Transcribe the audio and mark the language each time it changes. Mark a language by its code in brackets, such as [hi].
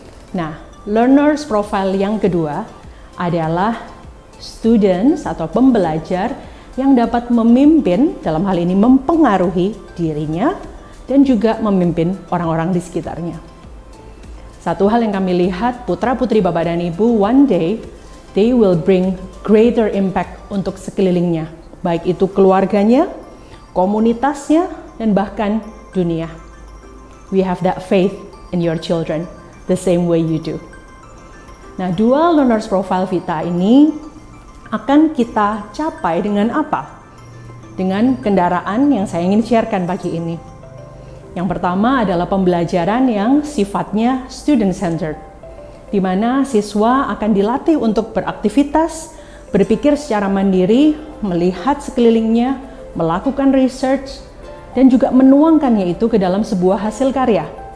[id] Nah, learners profile yang kedua adalah students atau pembelajar yang dapat memimpin, dalam hal ini mempengaruhi dirinya, dan juga memimpin orang-orang di sekitarnya. Satu hal yang kami lihat, putra-putri Bapak dan Ibu, [en] one day, they will bring greater impact [id] untuk sekelilingnya, baik itu keluarganya, komunitasnya, dan bahkan dunia. [en] We have that faith in your children, the same way you do. [id] Nah, dual learners profile Vita ini akan kita capai dengan apa? Dengan kendaraan yang saya ingin sharekan pagi ini. Yang pertama adalah pembelajaran yang sifatnya student-centered, di mana siswa akan dilatih untuk beraktivitas, berpikir secara mandiri, melihat sekelilingnya, melakukan research, dan juga menuangkannya itu ke dalam sebuah hasil karya